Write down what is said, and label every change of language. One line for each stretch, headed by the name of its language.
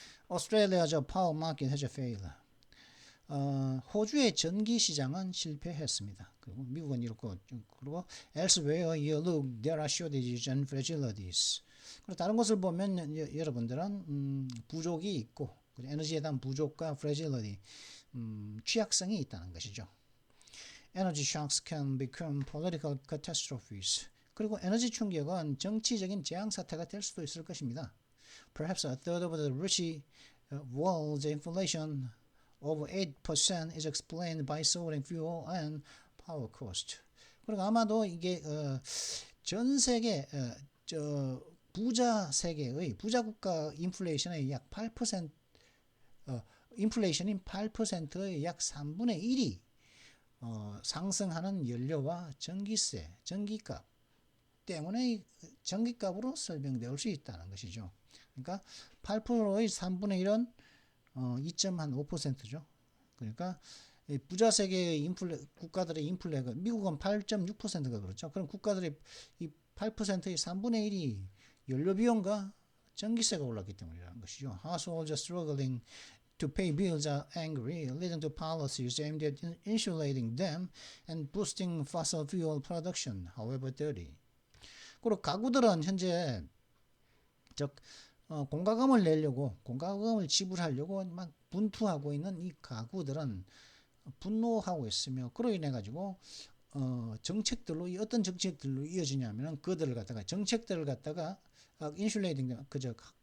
English: Australia's power market has failed.
Korean: 호주의 전기 시장은 실패했습니다. 그리고 미국은 이렇고 그리고
English: elsewhere you look there are shortages and fragilities.
Korean: 그리고 다른 것을 보면 여러분들은 부족이 있고 에너지에 대한 부족과 fragility 취약성이 있다는 것이죠.
English: Energy shocks can become political catastrophes.
Korean: 그리고 에너지 충격은 정치적인 재앙 사태가 될 수도 있을 것입니다.
English: Perhaps a third of the rich world's inflation over 8% is explained by soaring fuel and power cost.
Korean: 그리고 아마도 이게 전 세계 부자 세계의 부자 국가 인플레이션의 약 8% 인플레이션인 8%의 약 3분의 1이 상승하는 연료와 전기세, 전기값 때문에 전기값으로 설명될 수 있다는 것이죠. 그러니까 8%의 3분의 1은 2.5%죠. 그러니까 부자 세계의 국가들의 인플레가 미국은 8.6%가 그렇죠. 그럼 국가들의 이 8%의 3분의 1이 연료 비용과 전기세가 올랐기 때문이라는 것이죠.
English: Households are struggling to pay bills are angry, leading to policies aimed at insulating them and boosting fossil fuel production, however dirty.
Korean: 그리고 가구들은 현재 공과금을 내려고 공과금을 지불하려고 막 분투하고 있는 이 가구들은 분노하고 있으며 그로 인해 가지고 정책들로 어떤 정책들로 이어지냐면은 그들을 갖다가 정책들을 갖다가 인슐레이팅 그저